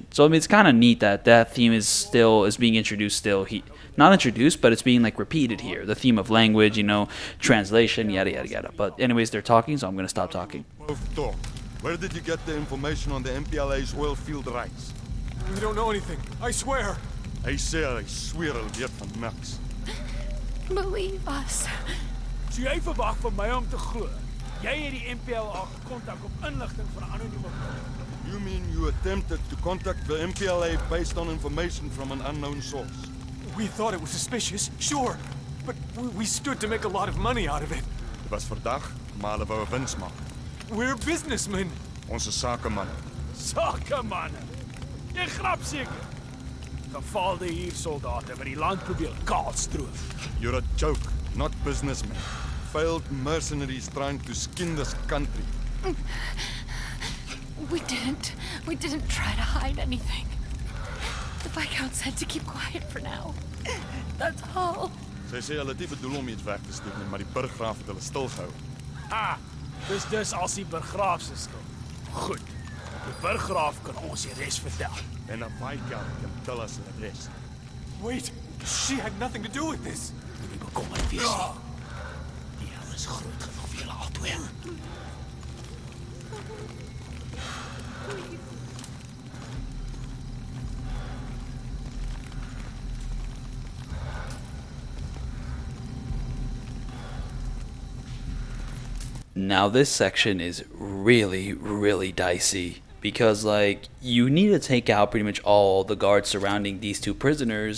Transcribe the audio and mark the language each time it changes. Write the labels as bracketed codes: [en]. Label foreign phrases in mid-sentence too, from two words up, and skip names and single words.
[en] So I mean, it's kind of neat that theme is being introduced not introduced, but it's being like repeated here, the theme of language, translation, yada yada yada. But anyways, they're talking, so I'm gonna stop talking. Talk. Where did you get the information on the MPLA's oil field rights? We don't know anything, I swear. I swear I'll get [af] van niks. [en] Believe us. [af] So jy verwag van my om te glo. Jy het die MPLA gekontak op inligting van 'n anonieme bron. [en] You mean you attempted to contact the MPLA based on information from an unknown source? We thought it was suspicious, sure. But we stood to make a lot of money out of it. [af] Dit was verdag, maar hulle wou 'n wins maak. [en] We're businessmen. [af] Ons is sakemanne. Sakemanne. Jy grap seker. Gefaalde huursoldate wat die land probeer kaalstroof. [en] You're a joke, not businessmen. Failed mercenaries trying to skin this country. We didn't try to hide anything. The Viscount said to keep quiet for now. That's all. [af] Sy sê hulle het nie bedoel om iets weg te steek nie, maar die burggraaf het hulle stilgehou. Ah, dus als die burggraaf se skuld. Goed. Die burggraaf kan ons die res vertel. En 'n Viscount kan [en] tel us the rest. Wait, she had nothing to do with this. [af] Moenie bekommerd wees nie. Die hel is groot genoeg vir julle albei. [en] Now this section is really dicey because like you need to take out pretty much all the guards surrounding these two prisoners.